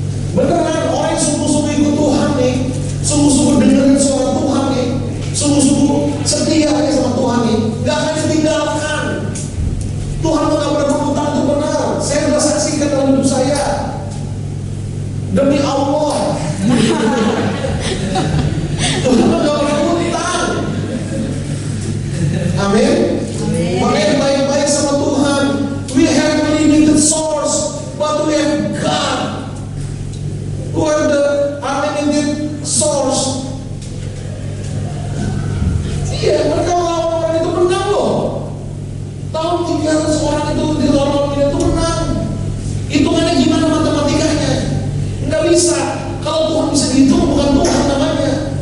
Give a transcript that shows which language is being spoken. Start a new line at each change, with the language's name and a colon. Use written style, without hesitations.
Indonesian: Beneran orang yang sungguh-sungguh ikut Tuhan nih, sungguh-sungguh dengerin suara Tuhan nih, sungguh-sungguh setia nih sama Tuhan nih, gak akan ditinggalkan. Tuhan nggak pernah berutang, itu benar. Saya sudah saksikan dalam hidup saya. Demi Allah. Tuhan nggak pernah berutang. Amin. Makanya baik-baik sama Tuhan.
English: We have limited source, but we have God. Who are the unlimited source?
Indonesian: Iya, mereka orang itu menang loh. Tahun 300 orang itu di orang itu menang. Hitungannya gimana matematikanya? Nggak bisa. Kalau Tuhan bisa dihitung, bukan Tuhan namanya.